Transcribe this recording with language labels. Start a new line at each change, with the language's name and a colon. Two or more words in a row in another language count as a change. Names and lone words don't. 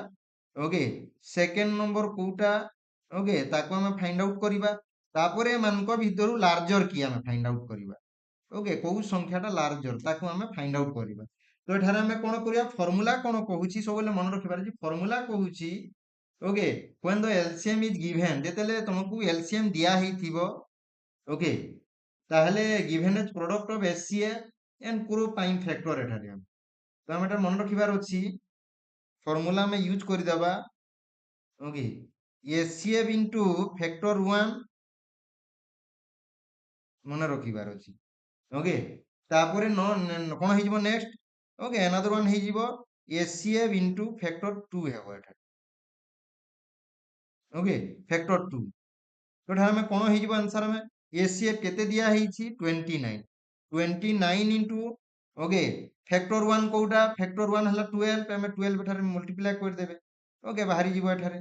Odia: ଓକେ,
English: second number
Odia: କୋଉଟା? ଓକେ, ତାକୁ ଆମେ
English: find out
Odia: କରିବା। ତାପରେ ଏମାନଙ୍କ ଭିତରୁ ଲାର୍ଜର କି ଆମେ
English: find out
Odia: କରିବା। ଓକେ, କୋଉ ସଂଖ୍ୟାଟା ଲାର୍ଜର ତାକୁ ଆମେ
English: find out
Odia: କରିବା। ତ ଏଠାରେ ଆମେ କ'ଣ କରିବା? ଫର୍ମୁଲା କ'ଣ କହୁଛି ସବୁବେଳେ ମନେ ରଖିବାର ଅଛି। ଫର୍ମୁଲା କହୁଛି ଓକେ
English: when the LCM is given,
Odia: ଯେତେବେଳେ ତମକୁ LCM ଦିଆ ହେଇଥିବ, ଓକେ, ତାହେଲେ
English: given as product of HCF and co prime factor
Odia: ଏଠାରେ ତ ଆମେ ଏଟା ମନେ ରଖିବାର ଅଛି। ଫର୍ମୁଲା ଆମେ ୟୁଜ କରିଦେବା। ଓକେ,
English: HCF into factor 1
Odia: ମନେ ରଖିବାର ଅଛି। ଓକେ, ତାପରେ କ'ଣ ହେଇଯିବ ନେକ୍ସଟ? ଓକେ,
English: another one
Odia: ହେଇଯିବ
English: HCF into factor 2
Odia: ହେବ ଏଠାରେ। ଓକେ, factor 2। ତ ଏଠାରେ ଆମେ କ'ଣ ହେଇଯିବ ଆନ୍ସର? ଆମେ HCF କେତେ ଦିଆ ହେଇଛି? 29। 29 into ଓକେ ଫ୍ୟାକ୍ଟର 1 କୋଉଟା? ଫ୍ୟାକ୍ଟର 1 ହେଲା 12। ଆମେ 12 ଏଠାରେ ମଲ୍ଟିପ୍ଲାଏ କରିଦେବେ। ଓକେ, ବାହାରି ଯିବ ଏଠାରେ।